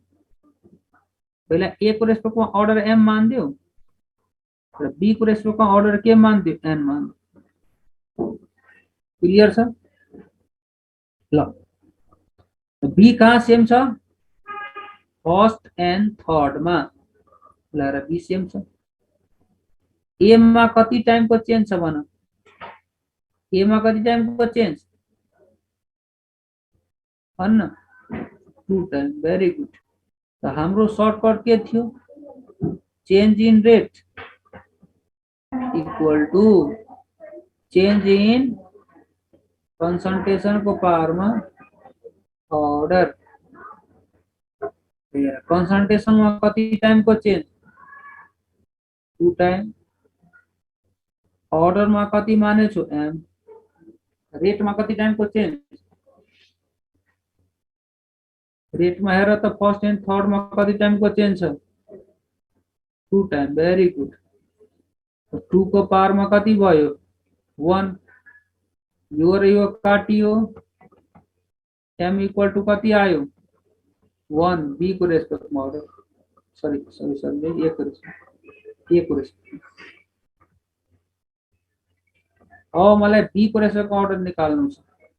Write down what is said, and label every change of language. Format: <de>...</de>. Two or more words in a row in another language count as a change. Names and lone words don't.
<ne>पहिला ए को रेस्पेक्टमा अर्डर एम मानिदियो र बी को रेस्पेक्टमा अर्डर के मानिदियो, एन मानिदियो। क्लियर छ? ल बी कहाँ सेम छ,</ne> <en>first and third</en> <ne>में, ल र बी सेम छ। ए में कति टाइम को चेंज छ भन, ए में कति टाइम को चेंज भन्न, 2 टाइम।</ne> <en>very good.</en> <ne>तो हाम्रो सर्टकट के थियो,</ne> <en>change in rate equal to change in concentration को power में order।</en> <ne>कंसंट्रेशन में कति टाइम को चेंज, 2 टाइम। ऑर्डर में कति माने छु एम, रेट में कति टाइम को चेंज, रेट में हेर तो</ne> <en>first and third</en> <ne>में कति टाइम को चेंज है 2 टाइम</ne> <en>very good</en> <ne>तो 2 को पावर में कति भयो 1 यो र यो काटियो m इक्वल टू कति आयो 1 b को रेस्पेक्ट में अर्डर</ne> <en>sorry sorry sorry</en> <ne>a को रेस्पेक्ट अब मलाई b को रेस्पेक्ट में अर्डर निकाल्नु छ</ne>